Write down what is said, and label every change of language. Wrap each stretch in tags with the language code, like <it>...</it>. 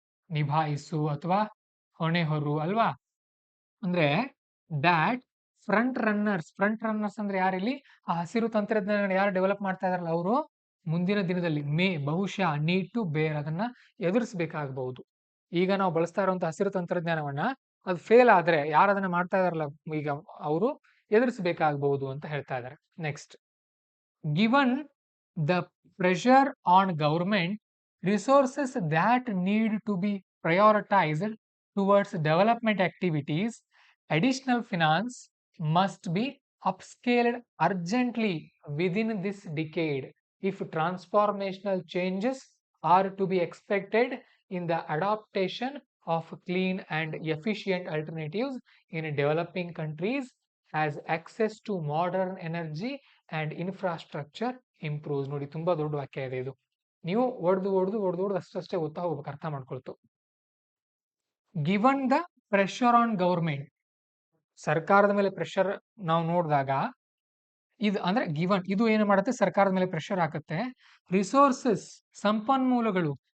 <kn>ನಿಭಾಯಿಸು ಅಥವಾ ಹೊಣೆ ಅಲ್ವಾ? ಅಂದ್ರೆ</kn> <en>that front runners</en> <kn>ಅಂದ್ರೆ ಯಾರಿಲ್ಲಿ? ಆ ಹಸಿರು ತಂತ್ರಜ್ಞಾನ ಯಾರು ಡೆವಲಪ್ ಮಾಡ್ತಾ ಇದಾರಲ್ಲ ಅವರು ಮುಂದಿನ ದಿನದಲ್ಲಿ ಬಹುಶಃ</kn> <en>need to bear,</en> <kn>ಅದನ್ನ ಎದುರಿಸಬೇಕಾಗಬಹುದು. ಈಗ ನಾವು ಬಳಸ್ತಾ ಇರುವಂತ ಹಸಿರು ತಂತ್ರಜ್ಞಾನವನ್ನ ಅದು ಫೇಲ್ ಆದ್ರೆ ಯಾರು ಅದನ್ನ ಮಾಡ್ತಾ ಇದಾರಲ್ಲ ಈಗ ಅವರು ಎದುರಿಸಬೇಕಾಗಬಹುದು ಅಂತ ಹೇಳ್ತಾ ಇದ್ದಾರೆ.</kn> <en>Next, given the pressure on government, resources that need to be prioritized towards development activities, additional finance must be upscaled urgently within this decade if transformational changes are to be expected in the adaptation of clean and efficient alternatives in developing countries as access to modern energy and infrastructure improves.</en> <kn>ನೋಡಿ, ತುಂಬಾ ದೊಡ್ಡ ವಾಕ್ಯ ಇದೆ ಇದು. ನೀವು ಒಡ್ದು ಅಷ್ಟೇ ಓದ್ತಾ ಹೋಗ್ಬೇಕು, ಅರ್ಥ ಮಾಡ್ಕೊಳ್ತು.</kn> <en>given the pressure on government,</en> <kn>ಸರ್ಕಾರದ ಮೇಲೆ ಪ್ರೆಷರ್ ನಾವು ನೋಡಿದಾಗ ಇದು ಅಂದ್ರೆ ಗಿವನ್, ಇದು ಏನು ಮಾಡುತ್ತೆ? ಸರ್ಕಾರದ ಮೇಲೆ ಪ್ರೆಷರ್ ಹಾಕುತ್ತೆ. ರಿಸೋರ್ಸಸ್, ಸಂಪನ್ಮೂಲಗಳು.</kn>